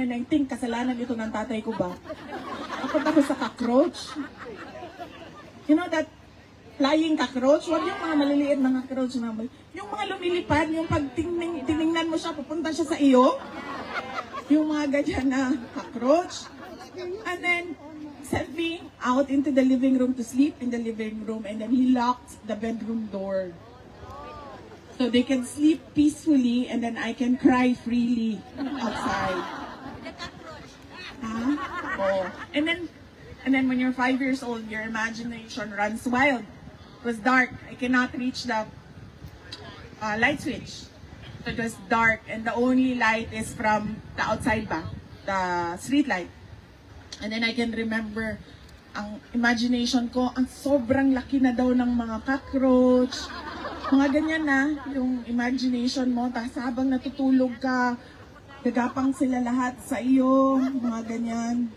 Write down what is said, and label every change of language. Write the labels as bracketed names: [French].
[English] And I think [Filipino] kasalanan ito ng tatay ko ba? Takot ako sa cockroach. [English] You know that flying cockroach? [Filipino] Huwag yung mga maliliit na cockroach na yung mga lumilipad, yung pag tiningnan mo siya, pupunta siya sa iyo. Yung mga ganyan na cockroach. [English] And then, sent me out into the living room to sleep in the living room, and then he locked the bedroom door. So they can sleep peacefully, and then I can cry freely outside. Huh? Oh. And then when you're 5 years old, your imagination runs wild. It was dark. I cannot reach the light switch. So it was dark, and the only light is from the outside ba, the street light. And then I can remember, [Filipino] ang imagination ko, ang sobrang laki na daw ng mga cockroach. Mga ganyan na, yung imagination mo. Tapos habang natutulog ka, gagapang sila lahat sa iyo. Mga ganyan.